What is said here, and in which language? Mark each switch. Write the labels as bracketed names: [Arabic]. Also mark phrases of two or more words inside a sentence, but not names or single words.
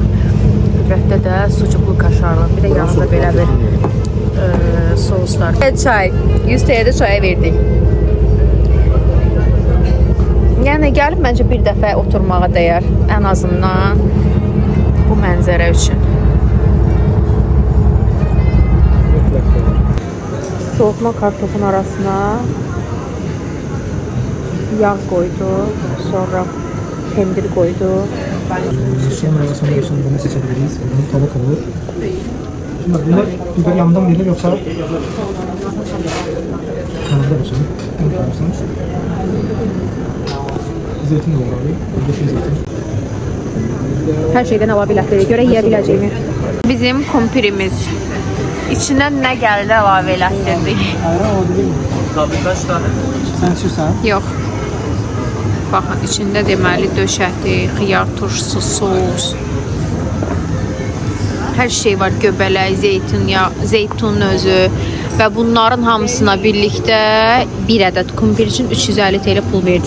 [Azerbaijani] Əlbəttə də [Turkish] sucuklu kaşarlı. [Azerbaijani] Bir də yanında belə bir soslar. Çay. 100 TL çaya verdik. Yəni gəlib məncə bir dəfə oturmağa dəyər. Ən azından bu mənzərə üçün. [Turkish] Soğutma kartofun arasına yağ koydu, sonra pendir koydu. Sonra bunu seçebiliriz. Bunu tavuk olur. Şimdi bunlar biber yanından verilir yoksa kanalda başlayalım. Zeytin de olur abi. Yeşil zeytin. [Azerbaijani] Hər şeydən əlavələrə görə yeyə biləcəyimi. Bizim kumpirimiz. İçindən nə gəldi əlavə elətdirdik. [Turkish] Ayran o değil mi? Tabii kaç tane? [Azerbaijani] Sen içirsən? Yox. Baxın, içində deməli döşəti, xiyar turşusu, sos. Hər şey var, göbələk, zeytun özü və bunların hamısına birlikdə bir ədəd kumpir üçün 350 TL pul verdik.